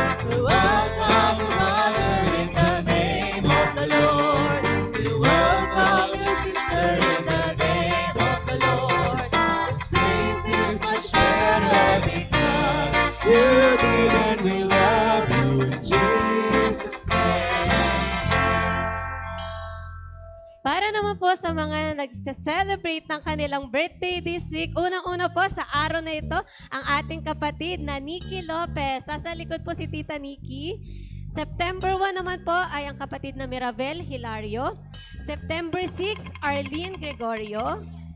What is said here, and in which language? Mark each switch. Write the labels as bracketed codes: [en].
[en] We welcome you, brother, in the name of the Lord. We welcome you, sister, in the name of the Lord. His face is much better because you came and we love you in Jesus' name. [tl] Para naman po sa mga nagse-celebrate ng kanilang birthday [en] this week, [tl] unang-una po sa araw na ito, ang ating kapatid na Nikki Lopez. Nasa likod po si Tita Nikki. September 1 naman po ay ang kapatid na Mirabel Hilario. September 6, Arlene Gregorio.